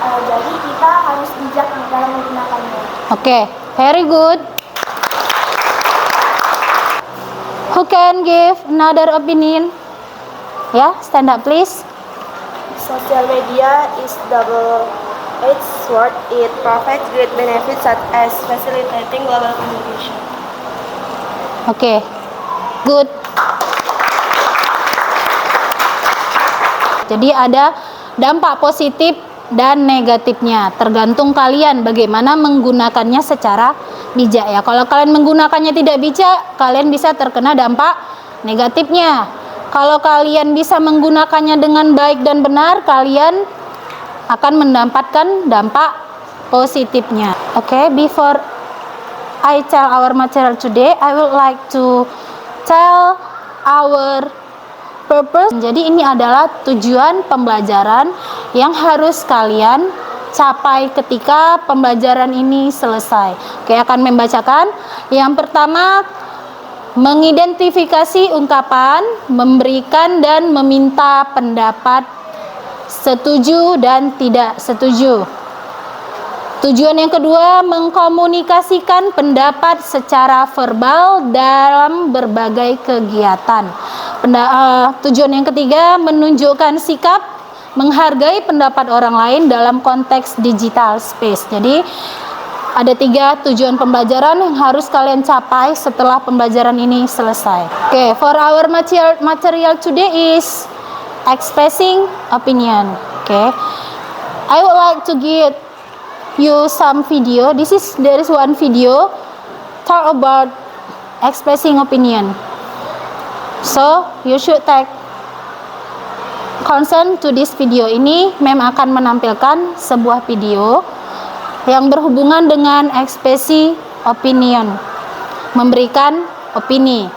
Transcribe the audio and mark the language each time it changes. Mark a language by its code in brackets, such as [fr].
[id] Jadi kita harus bijak dalam menggunakannya. [en] Okay, very good. Who can give another opinion? Ya, stand up please. Social media is double-edged sword. It provides great benefits such as facilitating global communication. Okay, good. [id] Jadi ada dampak positif dan negatifnya, tergantung kalian bagaimana menggunakannya secara bijak ya. Kalau kalian menggunakannya tidak bijak, kalian bisa terkena dampak negatifnya. Kalau kalian bisa menggunakannya dengan baik dan benar, kalian akan mendapatkan dampak positifnya. [en] Okay, before I tell our material today, I would like to tell our purpose. [id] Jadi ini adalah tujuan pembelajaran yang harus kalian capai ketika pembelajaran ini selesai. Oke, akan membacakan. Yang pertama, mengidentifikasi ungkapan, memberikan dan meminta pendapat setuju dan tidak setuju. Tujuan yang kedua, mengkomunikasikan pendapat secara verbal dalam berbagai kegiatan. Tujuan yang ketiga, menunjukkan sikap menghargai pendapat orang lain dalam konteks digital space. Jadi ada 3 tujuan pembelajaran yang harus kalian capai setelah pembelajaran ini selesai. [en] Okay, for our material today is expressing opinion. Okay, I would like to give you some video. There is one video talk about expressing opinion. So you should take concern to this video. [id] Ini mem akan menampilkan sebuah video yang berhubungan dengan ekspresi opinion, memberikan opini.